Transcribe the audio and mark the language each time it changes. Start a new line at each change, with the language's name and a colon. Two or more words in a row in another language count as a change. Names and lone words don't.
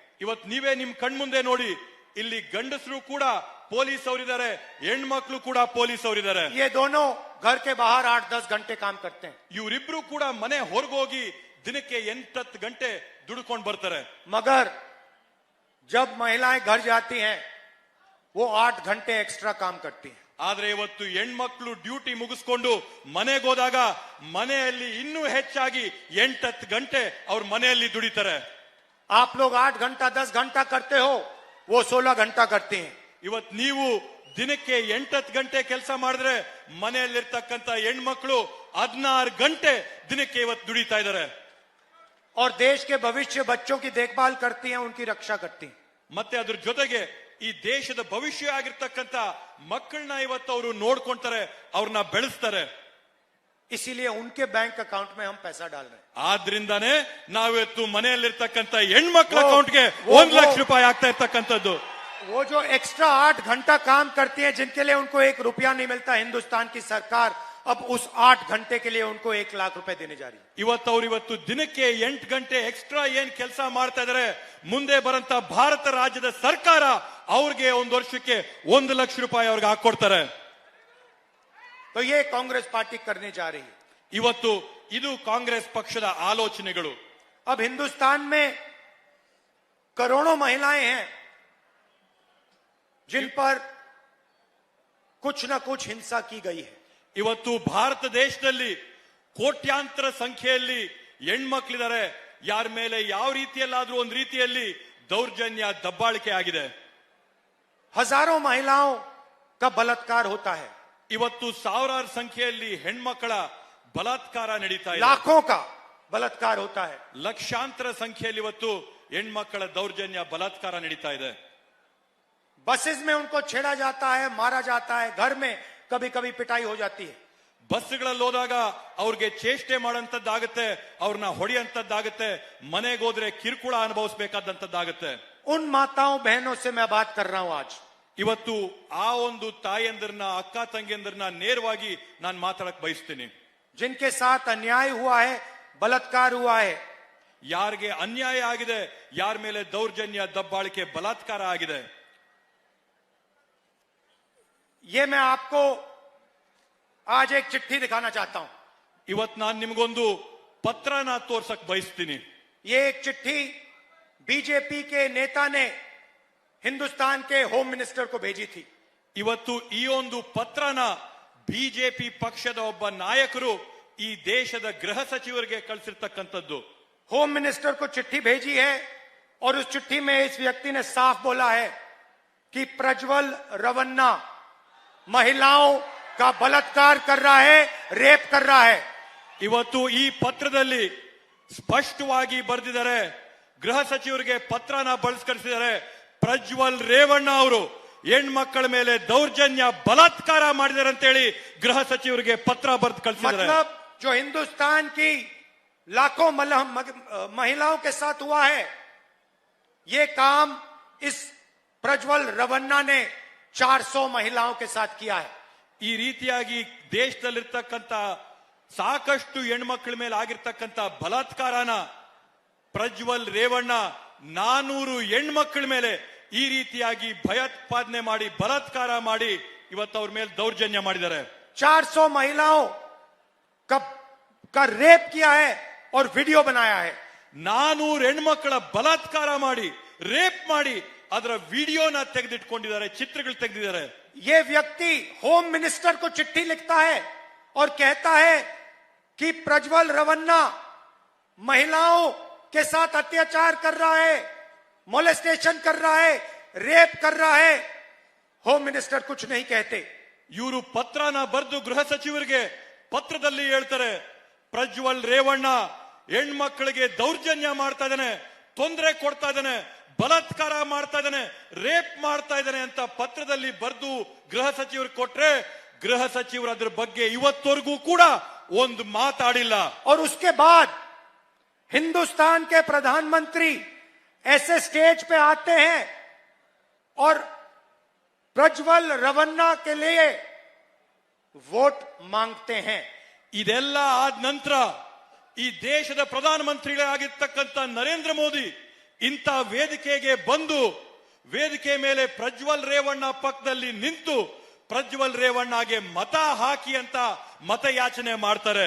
Kannada: ಇವತ್ ನೀವೇ ನಿಮ್ ಕಣ್ಮುಂದೆ ನೋಡಿ, ಇಲ್ಲಿ ಗಂಡಸರು ಕೂಡ ಪೊಲೀಸ್ ಅವರಿದ್ದಾರೆ, ಹೆಣ್ಮಕ್ಳು ಕೂಡ ಪೊಲೀಸ್ ಅವರಿದ್ದಾರೆ.
Hindi: ये दोनों घर के बाहर 8-10 घंटे काम करते हैं.
Kannada: ಇವರಿಬ್ರು ಕೂಡ ಮನೆ ಹೊರಗೋಗಿ ದಿನಕ್ಕೆ 8-10 ಗಂಟೆ ದುಡ್ಕೊಂಡು ಬರ್ತಾರೆ.
Hindi: मगर जब महिलाएं घर जाती हैं वो 8 घंटे एक्स्ट्रा काम करती हैं.
Kannada: ಆದ್ರೆ ಇವತ್ತು ಹೆಣ್ಮಕ್ಳು ಡ್ಯೂಟಿ ಮುಗಿಸ್ಕೊಂಡು ಮನೆಗೆ ಹೋದಾಗ ಮನೆಯಲ್ಲಿ ಇನ್ನೂ ಹೆಚ್ಚಾಗಿ 8-10 ಗಂಟೆ ಅವ್ರ ಮನೆಯಲ್ಲಿ ದುಡಿತಾರೆ.
Hindi: आप लोग 8 घंटा 10 घंटा करते हो, वो 16 घंटा करती हैं.
Kannada: ಇವತ್ ನೀವು ದಿನಕ್ಕೆ 8-10 ಗಂಟೆ ಕೆಲಸ ಮಾಡಿದ್ರೆ ಮನೆಯಲ್ಲಿರ್ತಕ್ಕಂಥ ಹೆಣ್ಮಕ್ಳು 16 ಗಂಟೆ ದಿನಕ್ಕೆ ಇವತ್ತು ದುಡಿತಾ ಇದ್ದಾರೆ.
Hindi: और देश के भविष्य बच्चों की देखभाल करती हैं, उनकी रक्षा करती हैं.
Kannada: ಮತ್ತೆ ಅದ್ರ ಜೊತೆಗೆ ಈ ದೇಶದ ಭವಿಷ್ಯ ಆಗಿರ್ತಕ್ಕಂಥ ಮಕ್ಕಳನ್ನ ಇವತ್ತು ಅವರು ನೋಡ್ಕೊಂತಾರೆ, ಅವ್ರನ್ನ ಬೆಳೆಸ್ತಾರೆ.
Hindi: इसीलिए उनके
English: bank account
Hindi: में हम पैसा डाल रहे हैं.
Kannada: ಆದ್ರಿಂದಾನೇ ನಾವಿವತ್ತು ಮನೆಯಲ್ಲಿರ್ತಕ್ಕಂಥ ಹೆಣ್ಮಕ್ಳ ಅಕೌಂಟ್ಗೆ 1 ಲಕ್ಷ ರೂಪಾಯಿ ಆಗ್ತಾ ಇರ್ತಕ್ಕಂಥದ್ದು.
Hindi: वो जो एक्स्ट्रा 8 घंटा काम करती है, जिनके लिए उनको 1 रुपया नहीं मिलता, हिंदुस्तान की सरकार अब उस 8 घंटे के लिए उनको 1 लाख रुपए देने जा रही है.
Kannada: ಇವತ್ತು ದಿನಕ್ಕೆ 8 ಗಂಟೆ ಎಕ್ಸ್ಟ್ರಾ ಏನ್ ಕೆಲಸ ಮಾಡ್ತಾ ಇದಾರೆ, ಮುಂದೆ ಬರಂತ ಭಾರತ ರಾಜ್ಯದ ಸರ್ಕಾರ ಅವ್ರಿಗೆ ಒಂದು ವರ್ಷಕ್ಕೆ 1 ಲಕ್ಷ ರೂಪಾಯಿ ಅವ್ರಿಗೆ ಹಾಕೊಡ್ತಾರೆ.
Hindi: तो ये कांग्रेस पार्टी करने जा रही है.
Kannada: ಇವತ್ತು ಇದು ಕಾಂಗ್ರೆಸ್ ಪಕ್ಷದ ಆಲೋಚನೆಗಳು.
Hindi: अब हिंदुस्तान में करोड़ों महिलाएं हैं जिन पर कुछ न कुछ हिंसा की गई है.
Kannada: ಇವತ್ತು ಭಾರತ ದೇಶದಲ್ಲಿ ಕೋಟ್ಯಾಂತರ ಸಂಖ್ಯೆಯಲ್ಲಿ ಹೆಣ್ಮಕ್ಳಿದ್ದಾರೆ, ಯಾರ ಮೇಲೆ ಯಾವ ರೀತಿಯಲ್ಲಾದ್ರೂ ಒಂದು ರೀತಿಯಲ್ಲಿ ದೌರ್ಜನ್ಯ ದಬ್ಬಾಳಿಕೆ ಆಗಿದೆ.
Hindi: हजारों महिलाओं का बलात्कार होता है.
Kannada: ಇವತ್ತು ಸಾವಿರಾರು ಸಂಖ್ಯೆಯಲ್ಲಿ ಹೆಣ್ಮಕ್ಕಳ ಬಲಾತ್ಕಾರ ನಡೀತಾ ಇದೆ.
Hindi: लाखों का बलात्कार होता है.
Kannada: ಲಕ್ಷಾಂತರ ಸಂಖ್ಯೆಯಲ್ಲಿ ಇವತ್ತು ಹೆಣ್ಮಕ್ಕಳ ದೌರ್ಜನ್ಯ ಬಲಾತ್ಕಾರ ನಡೀತಾ ಇದೆ.
Hindi: बसेस में उनको छेड़ा जाता है, मारा जाता है, घर में कभी कभी पिटाई हो जाती है.
Kannada: ಬಸ್ಗಳಲ್ಲಿ ಹೋದಾಗ ಅವ್ರಿಗೆ ಚೇಷ್ಟೆ ಮಾಡೋಂಥದ್ದಾಗುತ್ತೆ, ಅವ್ರನ್ನ ಹೊಡೆಯಂತದ್ದಾಗುತ್ತೆ, ಮನೆಗೆ ಹೋದ್ರೆ ಕಿರುಕುಳ ಅನುಭವಿಸಬೇಕಾದಂತದ್ದಾಗುತ್ತೆ.
Hindi: उन माताओं बहनों से मैं बात कर रहा हूं आज.
Kannada: ಇವತ್ತು ಆ ಒಂದು ತಾಯಂದಿರನ್ನ, ಅಕ್ಕ ತಂಗಿಯಂದಿರನ್ನ ನೇರವಾಗಿ ನಾನು ಮಾತಾಡಕ್ ಬಯಸ್ತೀನಿ.
Hindi: जिनके साथ अन्याय हुआ है, बलात्कार हुआ है,
Kannada: ಯಾರಿಗೆ ಅನ್ಯಾಯ ಆಗಿದೆ, ಯಾರ ಮೇಲೆ ದೌರ್ಜನ್ಯ ದಬ್ಬಾಳಿಕೆ ಬಲಾತ್ಕಾರ ಆಗಿದೆ,
Hindi: ये मैं आपको आज एक चिट्ठी दिखाना चाहता हूं.
Kannada: ಇವತ್ತು ನಾನು ನಿಮ್ಗೊಂದು ಪತ್ರನ ತೋರ್ಸಕ್ ಬಯಸ್ತೀನಿ.
Hindi: ये एक चिट्ठी बीजेपी के नेता ने हिंदुस्तान के
English: home minister
Hindi: को भेजी थी.
Kannada: ಇವತ್ತು ಈ ಒಂದು ಪತ್ರನ ಬಿಜೆಪಿ ಪಕ್ಷದ ಒಬ್ಬ ನಾಯಕರು ಈ ದೇಶದ ಗೃಹ ಸಚಿವರಿಗೆ ಕಳಿಸಿರ್ತಕ್ಕಂಥದ್ದು.
English: home minister
Hindi: को चिट्ठी भेजी है और उस चिट्ठी में इस व्यक्ति ने साफ बोला है कि प्रज्वल रवन्ना महिलाओं का बलात्कार कर रहा है, रेप कर रहा है.
Kannada: ಇವತ್ತು ಈ ಪತ್ರದಲ್ಲಿ ಸ್ಪಷ್ಟವಾಗಿ ಬರೆದಿದ್ದಾರೆ, ಗೃಹ ಸಚಿವರಿಗೆ ಪತ್ರನ ಬಳಸ್ಕರಿಸಿದ್ದಾರೆ. ಪ್ರಜ್ವಲ್ ರೇವಣ್ಣ ಅವರು ಹೆಣ್ಮಕ್ಕಳ ಮೇಲೆ ದೌರ್ಜನ್ಯ ಬಲಾತ್ಕಾರ ಮಾಡಿದ್ದಾರೆ ಅಂತೇಳಿ ಗೃಹ ಸಚಿವರಿಗೆ ಪತ್ರ ಬರೆದು ಕಳಿಸಿದ್ದಾರೆ.
Hindi: मतलब जो हिंदुस्तान की लाखों महिलाओं के साथ हुआ है, ये काम इस प्रज्वल रवन्ना ने 400 महिलाओं के साथ किया है.
Kannada: ಈ ರೀತಿಯಾಗಿ ದೇಶದಲ್ಲಿರ್ತಕ್ಕಂಥ ಸಾಕಷ್ಟು ಹೆಣ್ಮಕ್ಳ ಮೇಲೆ ಆಗಿರ್ತಕ್ಕಂಥ ಬಲಾತ್ಕಾರನ ಪ್ರಜ್ವಲ್ ರೇವಣ್ಣ 400 ಹೆಣ್ಮಕ್ಳ ಮೇಲೆ ಈ ರೀತಿಯಾಗಿ ಭಯೋತ್ಪಾದನೆ ಮಾಡಿ ಬಲಾತ್ಕಾರ ಮಾಡಿ ಇವತ್ತು ಅವ್ರ ಮೇಲೆ ದೌರ್ಜನ್ಯ ಮಾಡಿದ್ದಾರೆ.
Hindi: 400 महिलाओं का रेप किया है और वीडियो बनाया है.
Kannada: 400 ಹೆಣ್ಮಕ್ಕಳ ಬಲಾತ್ಕಾರ ಮಾಡಿ ರೇಪ್ ಮಾಡಿ ಅದರ ವಿಡಿಯೋನ ತೆಗೆದಿಟ್ಕೊಂಡಿದ್ದಾರೆ, ಚಿತ್ರಗಳು ತೆಗೆದಿದ್ದಾರೆ.
Hindi: ये व्यक्ति
English: home minister
Hindi: को चिट्ठी लिखता है और कहता है कि प्रज्वल रवन्ना महिलाओं के साथ अत्याचार कर रहा है, मोलेस्टेशन कर रहा है, रेप कर रहा है,
English: home minister
Hindi: कुछ नहीं कहते।
Kannada: ಇವರು ಪತ್ರನ ಬರೆದು ಗೃಹ ಸಚಿವರಿಗೆ ಪತ್ರದಲ್ಲಿ ಹೇಳ್ತಾರೆ, ಪ್ರಜ್ವಲ್ ರೇವಣ್ಣ ಹೆಣ್ಮಕ್ಳಿಗೆ ದೌರ್ಜನ್ಯ ಮಾಡ್ತಾ ಇದ್ದಾನೆ, ತೊಂದರೆ ಕೊಡ್ತಾ ಇದ್ದಾನೆ, ಬಲಾತ್ಕಾರ ಮಾಡ್ತಾ ಇದ್ದಾನೆ, ರೇಪ್ ಮಾಡ್ತಾ ಇದ್ದಾನೆ ಅಂತ ಪತ್ರದಲ್ಲಿ ಬರೆದು ಗೃಹ ಸಚಿವರು ಕೊಟ್ರೆ ಗೃಹ ಸಚಿವರು ಅದ್ರ ಬಗ್ಗೆ ಇವತ್ತವರೆಗೂ ಕೂಡ ಒಂದು ಮಾತಾಡಿಲ್ಲ।
Hindi: और उसके बाद हिंदुस्तान के प्रधानमंत्री ऐसे स्टेज पे आते हैं और प्रज्वल रवन्ना के लिए वोट मांगते हैं।
Kannada: ಇದೆಲ್ಲ ಆದ ನಂತರ ಈ ದೇಶದ ಪ್ರಧಾನಮಂತ್ರಿಗಳಾಗಿರ್ತಕ್ಕಂಥ ನರೇಂದ್ರ ಮೋದಿ ಇಂಥ ವೇದಿಕೆಗೆ ಬಂದು ವೇದಿಕೆ ಮೇಲೆ ಪ್ರಜ್ವಲ್ ರೇವಣ್ಣ ಪಕ್ಕದಲ್ಲಿ ನಿಂತು ಪ್ರಜ್ವಲ್ ರೇವಣ್ಣಗೆ ಮತ ಹಾಕಿ ಅಂತ ಮತಯಾಚನೆ ಮಾಡ್ತಾರೆ।